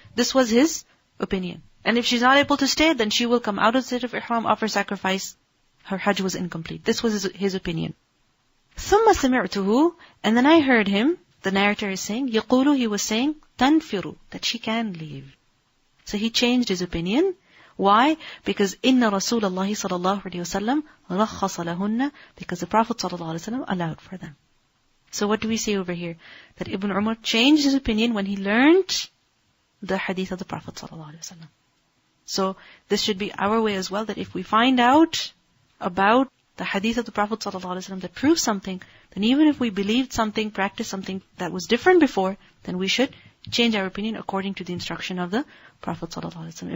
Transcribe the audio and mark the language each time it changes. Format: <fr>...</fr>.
<en>This was his opinion. And if she's not able to stay, then she will come out of the state of ihram, offer sacrifice. Her hajj was incomplete. This was his opinion.</en> <ar>ثم سمعته,</ar> <en>and then I heard him, the narrator is saying, يقول, he was saying, تنفر, that she can leave. So he changed his opinion. Why?</en> <ar>Because إن رسول الله صلى الله عليه وسلم رخص لهن,</ar> <en>because the Prophet</en> <ar>صلى الله عليه وسلم</ar> <en>allowed for them. So what do we see over here? That Ibn Umar changed his opinion when he learned the hadith of the Prophet صلى الله عليه وسلم. So this should be our way as well, that if we find out about the hadith of the Prophet ﷺ that proves something, then even if we believed something, practiced something that was different before, then we should change our opinion according to the instruction of the Prophet ﷺ.</en>